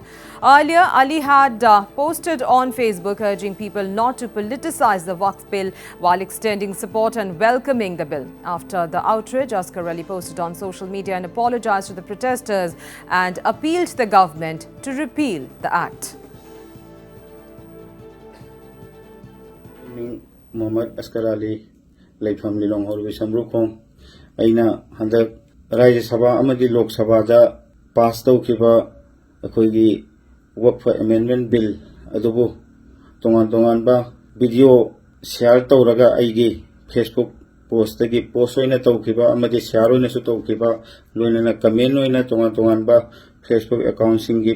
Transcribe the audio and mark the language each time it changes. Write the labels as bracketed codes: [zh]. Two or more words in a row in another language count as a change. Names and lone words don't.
[en] Earlier, Ali had posted on Facebook urging people not to politicize the Waqf bill while extending support and welcoming the bill. After the outrage, Aksar Ali posted on social media and apologized to the protesters and appealed to the government to repeal the act. Mohammed Askar Ali, [mni] Laifam Lilong Horbi Sambrukong, Aina Handak Rajya Sabha Amadi Lok Sabha da pass taukiba akoigi Waqf Amendment Bill adubu tongan ba [en] video share [mni] tauraga aigi Facebook post tagi post oina taukiba amadi share oina su taukiba loina comment oina tongan ba Facebook account singi